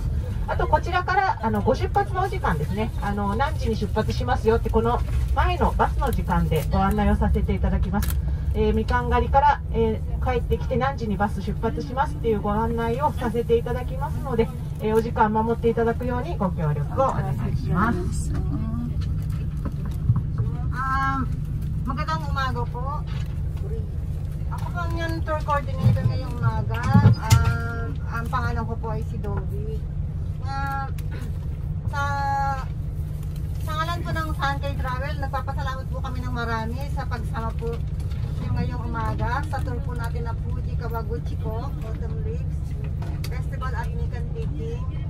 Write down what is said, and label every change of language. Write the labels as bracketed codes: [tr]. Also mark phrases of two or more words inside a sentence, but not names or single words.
[ja] あとこちらからご出発のお時間ですね、何時に出発しますよって、この前のバスの時間でご案内をさせていただきます。みかん狩りから、帰ってきて何時にバス出発しますっていうご案内をさせていただきますので、お時間守っていただくようにご協力をお願いします。 [tl] Magandang umaga po. Ako po ang tour coordinator ngayong umaga. Ang pangalan ko po ay si Dobby. Sa ngalan po ng Sankey Travel, nagpapasalamat po kami ng marami sa pagsama po yung ngayong umaga sa tour po natin na Fuji Kawaguchiko Autumn Leaves Festival at Nikan Taking.